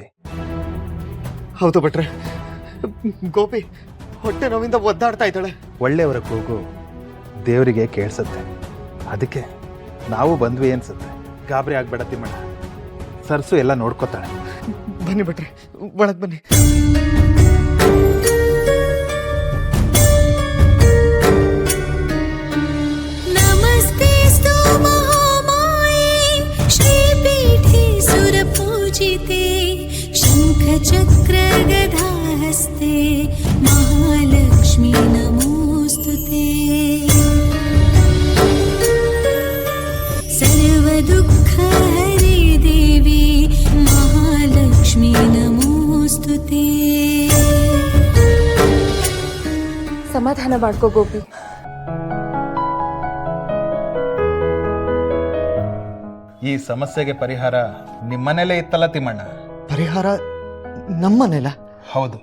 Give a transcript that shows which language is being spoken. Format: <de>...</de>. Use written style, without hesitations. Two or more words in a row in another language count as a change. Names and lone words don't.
<kn>ಹೌದು ಭಟ್ರೆ, ಗೋಪಿ ಹೊಟ್ಟೆ ನೋವಿಂದ ಒದ್ದಾಡ್ತಾ ಇದ್ದಾಳೆ. ಒಳ್ಳೆಯವರ ಕೂಗು ದೇವರಿಗೆ ಕೇಳಿಸುತ್ತೆ. ಅದಕ್ಕೆ ನಾವು ಬಂದ್ವಿ ಅನ್ಸುತ್ತೆ. ಗಾಬರಿ ಆಗ್ಬೇಡ ತಿಮ್ಮಣ್ಣ, ಸರ್ಸು ಎಲ್ಲ ನೋಡ್ಕೋತಾಳೆ. ಬನ್ನಿ ಭಟ್ರೆ, ಒಳಗೆ ಬನ್ನಿ.</kn> <sa>शंखचक्र गदाहस्ते महालक्ष्मी नमोस्तुते. सर्वदुःखहरे देवी महालक्ष्मी नमोस्तुते.</sa> <kn>ಸಮಾಧಾನ ಮಾಡ್ಕೋ ಗೋಪಿ. ಈ ಸಮಸ್ಯೆಗೆ ಪರಿಹಾರ ನಿಮ್ಮನೇಲೇ ಇತ್ತಲ್ಲ ತಿಮ್ಮಣ್ಣ? ಪರಿಹಾರ ನಮ್ಮನೆಲ್ಲ? ಹೌದು.</kn>